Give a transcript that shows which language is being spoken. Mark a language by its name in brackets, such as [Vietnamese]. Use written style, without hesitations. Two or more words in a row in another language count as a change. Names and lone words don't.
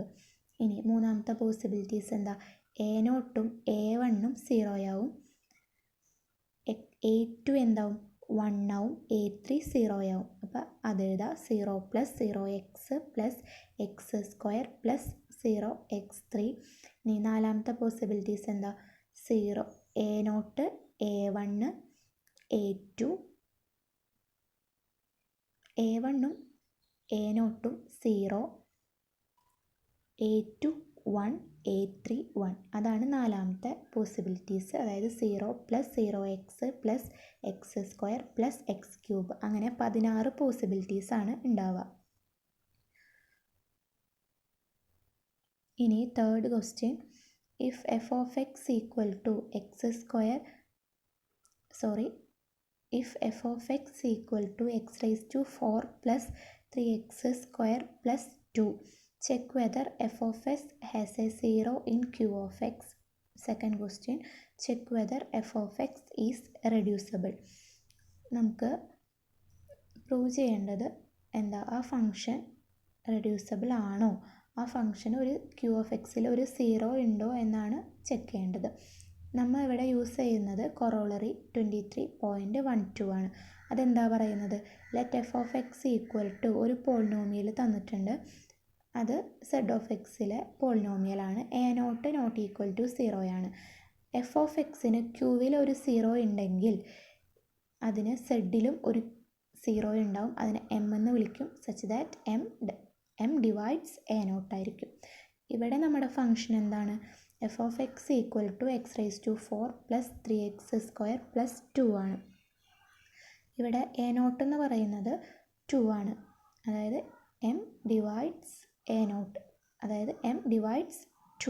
[Malayalam] ഇനി മൂന്നാമത്തെ പോസിബിലിറ്റീസ് എന്താ? a0ഉം a1ഉം 0 ആവും, a2 എന്താവും? 1 ആവും, a3 0 ആവും. അപ്പോൾ അതെഴുതാം. [English] 0 plus 0x plus x² plus 0x3. [Malayalam] ഇനി നാലാമത്തെ പോസിബിലിറ്റീസ് എന്താ? 0 a0, a1, a2, a1ഉം a0ഉം 0, a2 1, a3 1. അതാണ് നാലാമത്തെ പോസിബിലിറ്റീസ്. അതായത് [English] 0 plus 0x plus x² plus x³. [Malayalam] അങ്ങനെ 16 പോസിബിലിറ്റീസ് ആണ് ഉണ്ടാവുക. ഇനി [English] third question, ഇഫ് f of x equal to if f of x equal to x raised to 4 plus 3x² plus 2, check whether f of s has a 0 in q of x. Second question, check whether f of x is reducible. [Malayalam] നമുക്ക് പ്രൂവ് ചെയ്യേണ്ടത് എന്താ? ആ ഫംഗ്ഷൻ റെഡ്യൂസിബിൾ ആണോ, ആ ഫംഗ്ഷൻ ഒരു [English] q of x [Malayalam] ൽ ഒരു 0 ഉണ്ടോ എന്നാണ് ചെക്ക് ചെയ്യേണ്ടത്. നമ്മൾ ഇവിടെ യൂസ് ചെയ്യുന്നത് കൊറോളറി 23.12 ആണ്. അതെന്താ പറയുന്നത്? [English] let f of x equal to [Malayalam] ഒരു പോളിനോമിയൽ തന്നിട്ടുണ്ട്. അത് സെഡ് ഓഫ് എക്സിലെ പോളിനോമിയലാണ്. a0 [English] not equal to [Malayalam] 0 ആണ്. എഫ് ഓഫ് എക്സിന് ക്യൂവിൽ ഒരു 0 ഉണ്ടെങ്കിൽ അതിന് സെഡിലും ഒരു 0 ഉണ്ടാവും. അതിനെ എം എന്ന് വിളിക്കും. [English] such that m divides a0 [Malayalam] ആയിരിക്കും. ഇവിടെ നമ്മുടെ ഫംഗ്ഷൻ എന്താണ്? [English] f of x equal to x raise to 4 plus 3x² plus 2 ആണ്. [Malayalam] ഇവിടെ a0 എന്ന് പറയുന്നത് 2 ആണ്. അതായത് [English] m divides a0, [Malayalam] അതായത് [English] m divides 2.